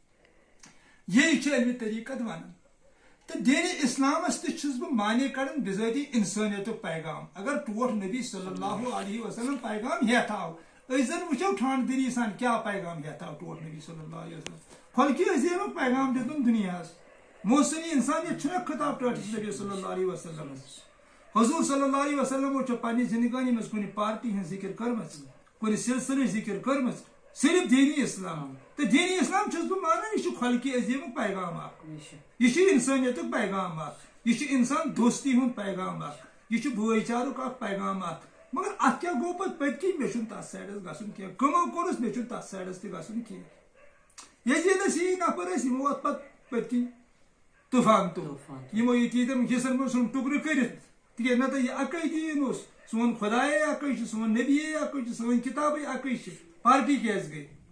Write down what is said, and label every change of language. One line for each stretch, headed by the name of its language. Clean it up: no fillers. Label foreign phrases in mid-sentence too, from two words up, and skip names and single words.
Kashmiri: یی چھُ علمِ طریقت ونان تہٕ دینِ اسلامس تہِ چھُس بہٕ معنی کڑان بذٲتی انسٲنیتُک پیغام اگر ٹوٹھ نبی
Arabic: صلی اللہ علیہ وسلم
Kashmiri: پیغام ہیتھ آو أسۍ زن وٕچھو ٹھنڈ دلی سان کیا پیغام ہیتھ آو ٹوٹھ نبی
Arabic: صلی اللہ علیہ وسلم
Kashmiri: خلقِ عظیمُک پیغام دیُتُن دُنیاہس موسمی انسانیت چھُنہ خطاب ٹٲٹھس نبی
Arabic: صلی اللہ علیہ وسلم
Kashmiri: حضور
Arabic: صلی اللہ علیہ وسلم
Kashmiri: چھُ پننہِ زندگانی منٛز کُنہِ پارٹی ہٕنٛز ذکر کٔرمٕژ کُنہِ سلسلٕچ ذکر کٔرمٕژ صرف دینی اسلام تہٕ دینی اسلام چھُس بہٕ مانان یہِ چھُ خلقِ عظیمُک پیغام اکھ یہِ چھُ انسٲنیتُک پیغام اکھ یہِ چھُ انسان دوستی ہُنٛد پیغام اکھ یہِ چھُ بٲے چارُک اکھ پیغام اکھ مگر اتھ کیاہ گوٚو پتہٕ پٔتۍ کِنۍ مےٚ چھُنہٕ تتھ سایڈس گژھُن کینٛہہ کٕمو کوٚرُس مےٚ چھُنہٕ تتھ سایڈس تہِ گژھُن کینٛہہ یزیدس یی نفر ٲسۍ یِمو اتھ پتہٕ پٔتۍ کِنۍ طوفان تُل یِمو یہِ تیٖتٮ۪ن حِصن منٛز ژھُن ٹُکرٕ کٔرِتھ تِکیازِ نتہٕ یہِ اکے دیٖن اوس سون خۄدایے اکے چھُ سون نبیے اکے چھُ سٲنۍ کِتابے اکے چھِ پارٹی کیازِ گٔے